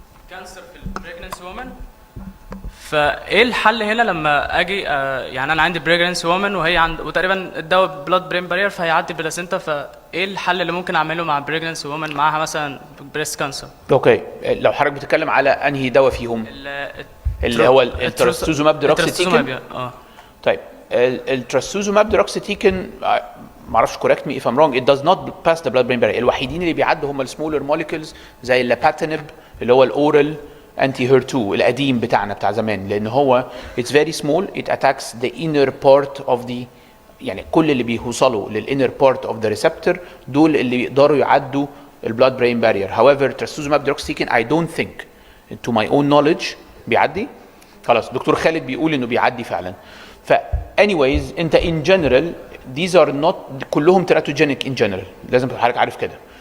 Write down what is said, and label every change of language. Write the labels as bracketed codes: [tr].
[ar] كانسر في البريجننسي وومن فايه الحل هنا لما اجي يعني انا عندي بريجننس وومن وهي عند وتقريبا الدواء بلاد برين بارير فهيعدي بلاسنتا، فايه الحل اللي ممكن اعمله مع بريجننس وومن معاها مثلا بريست كانسر؟ اوكي، لو حضرتك بتتكلم على انهي دواء فيهم؟ اللي هو الترستوزوماب ديروكسيتيكن. طيب [en] الترستوزوماب ديروكسيتيكن [ar] ما اعرفش [en] correct me if I'm wrong, it does not pass the blood brain barrier. [ar] الوحيدين اللي بيعدوا هم السمولر موليكولز زي اللاباتينب اللي هو الاورال انتي HER2 القديم بتاعنا بتاع زمان، لان هو [en] it's very small, it attacks the inner part of the [ar] يعني كل اللي بيوصلوا لل [en] inner part of the receptor [ar] دول اللي يقدروا يعدوا البلاد برين بارير. [en] however trastuzumab deruxtecan I don't think to my own knowledge [ar] بيعدي. خلاص دكتور خالد بيقول انه بيعدي فعلا. [en] ف anyways [ar] انت [en] in general these are not [ar] كلهم [en] teratogenic in general، [ar] لازم تبقى حضرتك عارف كده.